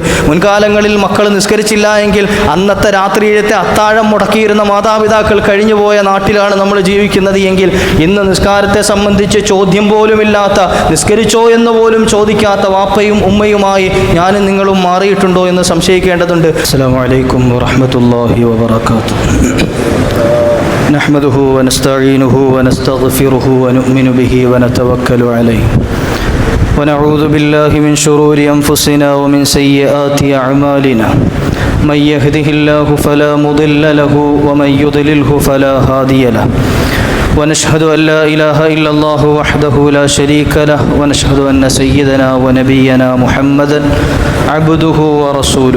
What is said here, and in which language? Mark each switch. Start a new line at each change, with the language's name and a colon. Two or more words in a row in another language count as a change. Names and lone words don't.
Malayalam: മുൻകാലങ്ങളിൽ മക്കൾ നിസ്കരിച്ചില്ല എങ്കിൽ അന്നത്തെ രാത്രിയിലത്തെ അത്താഴം മുടക്കിയിരുന്ന മാതാപിതാക്കൾ കഴിഞ്ഞുപോയ നാട്ടിലാണ് നമ്മൾ ജീവിക്കുന്നത് എങ്കിൽ, ഇന്ന് നിസ്കാരത്തെ സംബന്ധിച്ച് ചോദ്യം പോലുമില്ലാത്ത, നിസ്കരിച്ചോ എന്ന് പോലും ചോദിക്കാത്ത വാപ്പയും ഉമ്മയുമായി ഞാനും നിങ്ങളും മാറിയിട്ടുണ്ടോ എന്ന് സംശയിക്കേണ്ടതുണ്ട്.
Arabic: السلام عليكم ورحمة الله وبركاته. نحمده ونستعينه ونستغفره ونؤمن به ونتوكل عليه ونعوذ بالله من شرور أنفسنا ومن سيئات أعمالنا من يهده الله فلا مضل له ومن يضلله فلا هادي له ونشهد أن لا إله إلا الله وحده لا شريك له ونشهد أن سيدنا ونبينا محمدا عبده ورسوله.